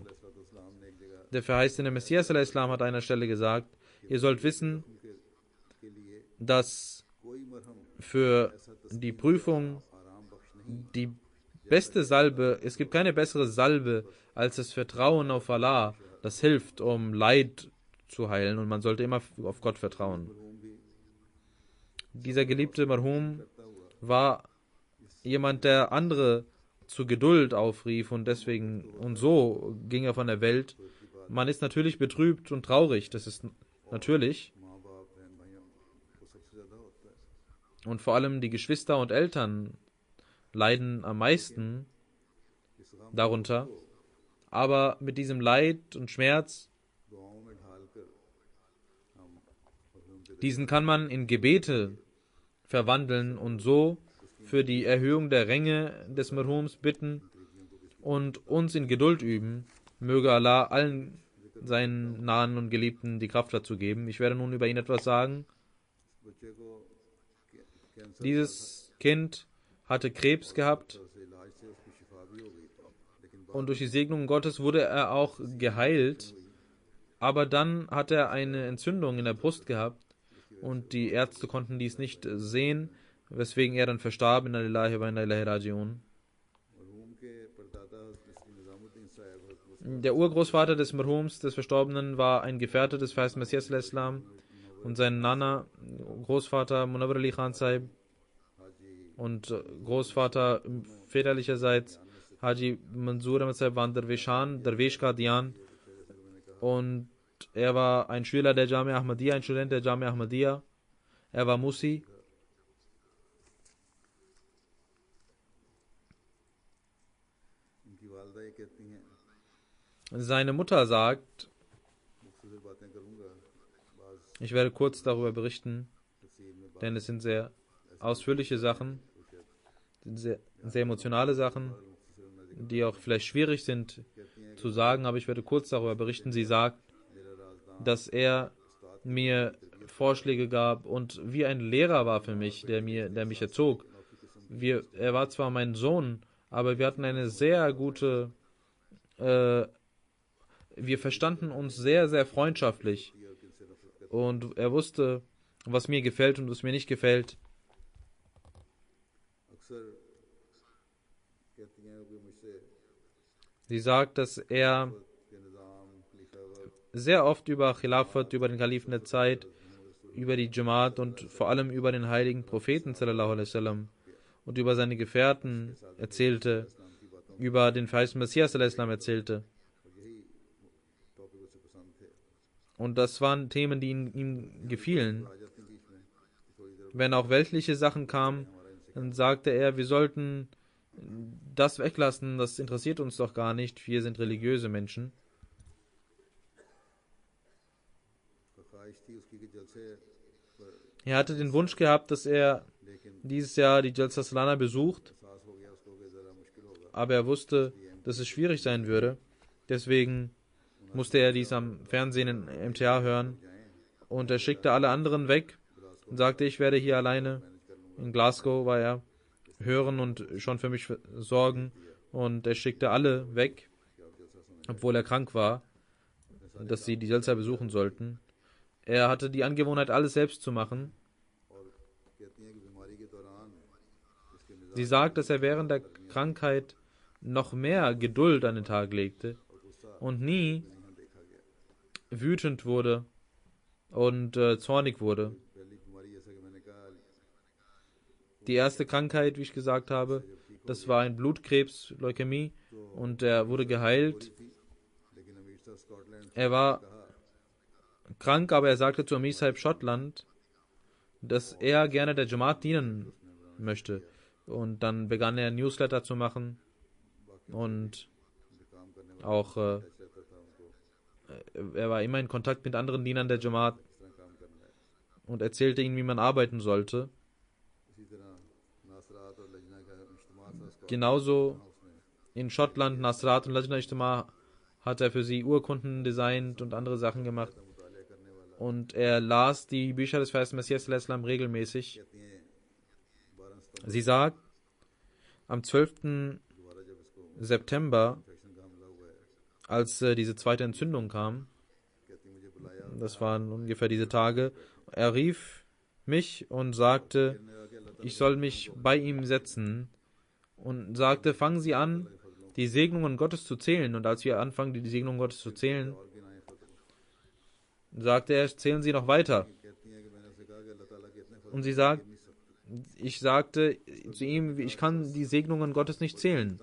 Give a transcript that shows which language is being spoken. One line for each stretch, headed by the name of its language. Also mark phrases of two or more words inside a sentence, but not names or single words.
German: Der verheißene Messias al-Islam hat an einer Stelle gesagt, ihr sollt wissen, dass für die Prüfung die beste Salbe, es gibt keine bessere Salbe als das Vertrauen auf Allah, das hilft, um Leid zu heilen, und man sollte immer auf Gott vertrauen. dieser geliebte Marhum war jemand, der andere zu Geduld aufrief und deswegen und so ging er von der Welt. Man ist natürlich betrübt und traurig, das ist natürlich.
Urdu: ماں باپ بہن بھائیوں کو سب سے زیادہ ہوتا ہے.
German: Und vor allem die Geschwister und Eltern leiden am meisten
Urdu: اس غم
German: darunter. Aber mit diesem Leid und Schmerz,
Urdu: دعاؤں میں ڈھال کر ہم مرحوم کے
German: diesen kann man in Gebete verwandeln und so für die Erhöhung der Ränge des Marhums bitten und uns in Geduld üben. Möge Allah allen seinen Nahen und Geliebten die Kraft dazu geben. Ich werde nun über ihn etwas sagen.
Urdu: بچے کو کینسر
German: Dieses Kind hatte Krebs gehabt
Urdu: سے علاج سے اس کی شفا بھی ہو گئی تھی، لیکن
German: und durch die Segnung Gottes wurde er auch geheilt. Aber dann hat er eine Entzündung in der Brust gehabt und die Ärzte konnten dies nicht sehen, weswegen er dann verstarb.
Arabic: إنا لله وإنا إليه راجعون.
Urdu: مرحوم کے پردادا نظام الدین صاحب
German: Der Urgroßvater des Marhums, des Verstorbenen, war ein Gefährte des Verheißten Messias al-Islam und sein Nana, Großvater Munawwar Ali Khan Sahib und Großvater väterlicherseits Haji Mansoor Ahmad Sahib waren Darwesh Qadian und er war ein Schüler der Jamia Ahmadiyya, ein Student der Jamia Ahmadiyya. Er war Musi.
Urdu: ان کی والدہ یہ کہتی ہیں,
German: Seine Mutter sagt,
Urdu: مختصر باتیں کروں گا، بعض
German: ich werde kurz darüber berichten,
Urdu: تفصیل میں
German: denn es sind sehr ausführliche Sachen, sind sehr emotionale Sachen, die auch vielleicht schwierig sind zu sagen, aber ich werde kurz darüber berichten. Sie sagt, dass er mir Vorschläge gab und wie ein Lehrer war für mich, der mich erzog. Er war zwar mein Sohn, aber wir hatten eine sehr gute, wir verstanden uns sehr, sehr freundschaftlich. Und er wusste, was mir gefällt und was mir nicht gefällt.
Urdu: اکثر کہتی ہیں کہ مجھ سے
German: Sie sagt, dass er
Urdu: کے نظام خلیفہ
German: sehr oft über Khilafat, über den Kalifen der Zeit, über die Jamaat und vor allem über den heiligen Propheten
Arabic: صلى الله عليه وسلم
German: und über seine Gefährten erzählte, über den verheißten Messias
Arabic: صلى الله عليه وسلم
German: erzählte.
Urdu: ٹاپک اسے پسند تھے.
German: Und das waren Themen, die ihm gefielen.
Urdu: آ جاتی بیچ میں کہ تھوڑی دیر
German: Wenn auch weltliche Sachen kamen, dann sagte er, wir sollten das weglassen, das interessiert uns doch gar nicht, wir sind religiöse Menschen.
Urdu: خواہش تھی اس کی کہ جلسے پر
German: Er hatte den Wunsch gehabt, dass er
Urdu: لیکن
German: dieses Jahr die Jalsa Salana besucht,
Urdu: احساس ہو گیا اس کو کہ ذرا مشکل ہوگا.
German: aber er wusste, dass es schwierig sein würde. Deswegen musste er dies am Fernsehen in MTA hören und er schickte alle anderen weg und sagte, ich werde hier alleine, in Glasgow war er, hören und schon für mich sorgen und er schickte alle weg, obwohl er krank war, dass sie die Jalsa besuchen sollten. Er hatte die Angewohnheit, alles selbst zu machen.
Urdu: اور کہتی ہیں کہ بیماری کے دوران اس کے مزاج
German: Sie sagt, dass er während der Krankheit noch mehr Geduld an den Tag legte und nie
Urdu: یہاں دیکھا گیا.
German: wütend wurde und zornig wurde.
Urdu: پہلی بیماری جیسا کہ میں نے کہا
German: Die erste Krankheit, wie ich gesagt habe, das war ein Blutkrebs, Leukämie, und er wurde geheilt.
Urdu: تھی، لیکن امیر صاحب سکاٹ لینڈ
German: Er war krank, aber er sagte zu Amir Sahib Schottland, dass er gerne der Jamaat dienen möchte. Und dann begann er Newsletter zu machen und
Urdu: کام کرنے
German: auch
Urdu: رہتا تھا ان کو
German: er war immer in Kontakt mit anderen Dienern der Jamaat
Urdu: کس طرح کام کرنا ہے.
German: und erzählte ihnen, wie man arbeiten sollte.
Urdu: اسی طرح ناصرات اور لجنہ کا اجتماع تھا سکاٹ لینڈ
German: Genauso
Urdu: اس نے
German: in Schottland, Nasrat und Lajna Ijtima hat er für sie Urkunden designt und andere Sachen gemacht.
Urdu: مطالعے کرنے والا
German: Und er las die Bücher des Verheißten Messias
Arabic: صلى الله عليه وسلم
German: regelmäßig.
Urdu: کہتی ہیں 12 ستمبر
German: Sie sagt, am 12.
Urdu: دوبارہ جب اس کو
German: September,
Urdu: انفیکشن کا حملہ ہوا ہے,
German: als diese zweite Entzündung kam,
Urdu: کہتی مجھے بلایا
German: das waren ungefähr diese Tage, er rief mich und sagte,
Urdu: کہنے لگا کہ اللہ
German: ich soll mich bei ihm setzen und sagte, fangen Sie an, die Segnungen Gottes zu zählen. Und als wir anfangen, die Segnungen Gottes zu zählen,
Urdu: اور گنوائے فضل.
German: sagte er, zählen Sie noch weiter.
Urdu: کہتی ہیں کہ میں نے اس سے کہا کہ اللہ تعالیٰ کے اتنے
German: Und sie sagt, ich sagte zu ihm, ich kann die Segnungen Gottes nicht zählen.